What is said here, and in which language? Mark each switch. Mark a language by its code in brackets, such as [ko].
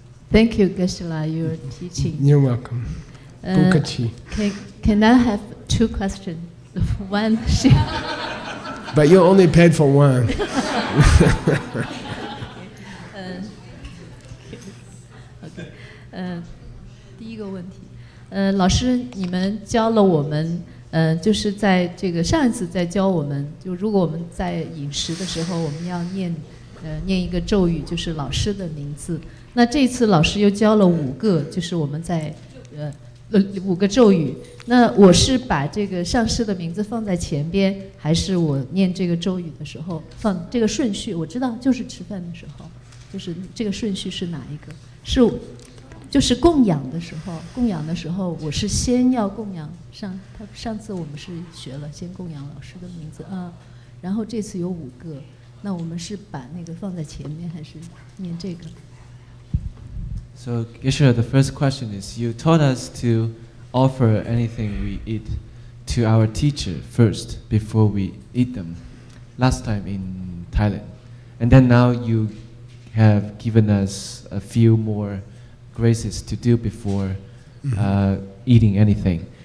[en] Thank you, Geshe, your teaching. You're welcome. Bukachi. Can I have two questions? One, But you only paid for one. [zh] OK， 第一个问题，老师，你们教了我们，就是在这个上一次在教我们，就如果我们在饮食的时候，我们要念一个咒语，就是老师的名字。那这次老师又教了5个，就是我们在5个咒语。那我是把这个上师的名字放在前边，还是我念这个咒语的时候放这个顺序？我知道就是吃饭的时候，就是这个顺序是哪一个？就是供养的时候，我是先要供养上次我们是学了先供养老师的名字啊，然后这次有5个，那我们是把那个放在前面，还是念这个？ [en] So, Geshe, the first question is, you taught us to offer anything we eat to our teacher first before we eat them, last time in Thailand. And then now you have given us a few more graces to do before eating anything.